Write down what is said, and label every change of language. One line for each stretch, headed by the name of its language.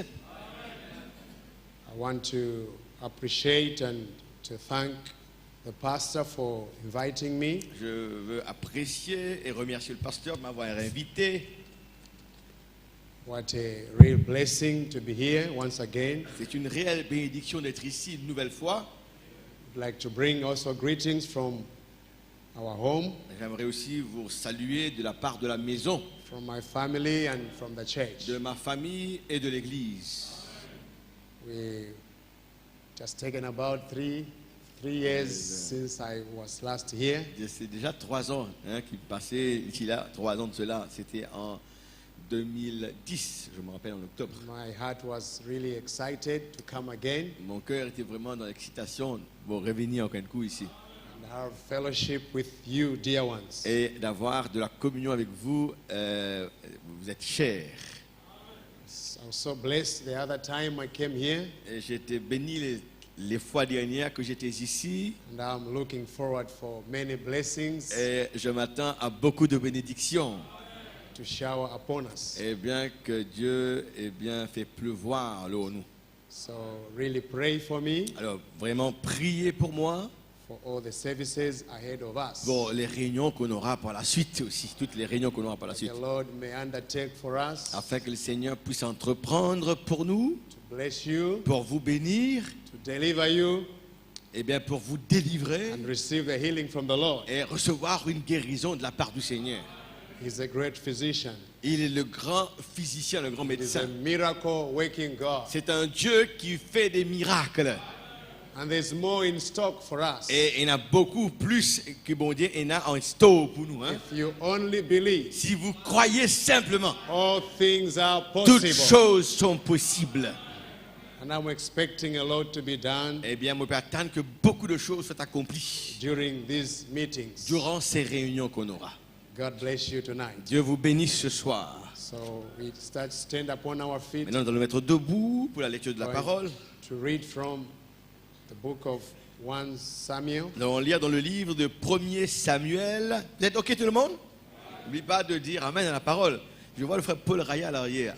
English: I want to appreciate and to thank the pastor for inviting me.
French: Je veux apprécier et remercier le pasteur de m'avoir invité.
English: What a real blessing to be here once again.
French: C'est une réelle bénédiction d'être ici une nouvelle fois.
English: I'd like to bring also greetings from our home,
French: J'aimerais aussi vous saluer de la part de la maison,
English: from my family and from the church.
French: de ma famille et de l'église.
English: We just taken about three years since I was last here.
French: C'est déjà 3 ans qui passaient ici là, 3 ans de cela. C'était en 2010, je me rappelle, en octobre.
English: My heart was really excited to come again
French: Mon cœur était vraiment dans l'excitation de revenir en un coup ici
English: and have fellowship with you, dear ones.
French: et d'avoir de la communion avec vous. Vous êtes chers.
English: I was so blessed the other time I came here,
French: Et j'ai été béni les fois dernières que j'étais ici.
English: and I'm looking forward for many blessings
French: Et je m'attends à beaucoup de bénédictions.
English: to shower upon us.
French: Et bien que Dieu fait pleuvoir l'eau en nous.
English: So really pray for me
French: Alors vraiment priez pour moi,
English: for all the services ahead of us.
French: pour les réunions qu'on aura par la suite aussi, toutes les réunions qu'on aura par la suite,
English: The Lord may undertake for us
French: afin que le Seigneur puisse entreprendre pour nous,
English: to bless you,
French: pour vous bénir,
English: to deliver you,
French: et bien pour vous délivrer
English: and receive the healing from the Lord.
French: et recevoir une guérison de la part du Seigneur.
English: He's a great physician.
French: Il est le grand physicien, le grand
English: He's a
French: médecin.
English: miracle working God.
French: C'est un Dieu qui fait des miracles.
English: And there's more in stock for us.
French: Et il y en a beaucoup plus que bon Dieu en a en store pour nous. Hein.
English: If you only believe,
French: Si vous croyez simplement,
English: all things are
French: toutes
English: possible.
French: choses sont possibles.
English: And I'm expecting a lot to be done
French: Eh bien, on peut attendre que beaucoup de choses soient accomplies
English: during these meetings.
French: durant ces réunions qu'on aura.
English: God bless you tonight.
French: Dieu vous bénisse ce soir.
English: So we stand upon our feet
French: Maintenant, nous allons nous mettre debout pour la lecture de la
English: Right.
French: parole.
English: to read from the book of 1 Samuel.
French: Nous allons lire dans le livre de 1er Samuel. Vous êtes OK tout le monde? N'oubliez pas de dire Amen à la parole. Je vois le frère Paul Raya à l'arrière.